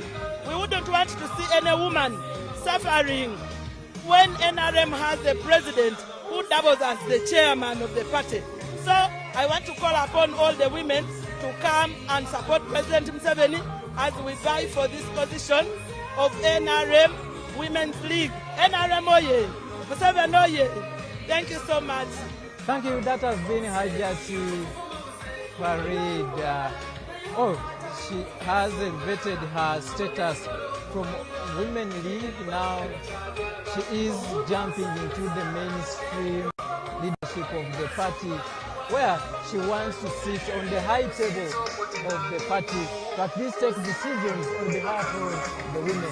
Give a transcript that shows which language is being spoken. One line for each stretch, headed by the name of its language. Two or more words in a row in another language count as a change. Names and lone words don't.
English: We wouldn't want to see any woman suffering when NRM has a president who doubles as the chairman of the party. So I want to call upon all the women to come and support President Museveni as we vie for this position of NRM Women's League. NRM oye! Museveni oye! Thank you so much. Thank you. That has been Hajati Farida. She has elevated her status from Women League. Now she is jumping into the mainstream leadership of the party, where she wants to sit on the high table of the party to at least take decisions on behalf of the women.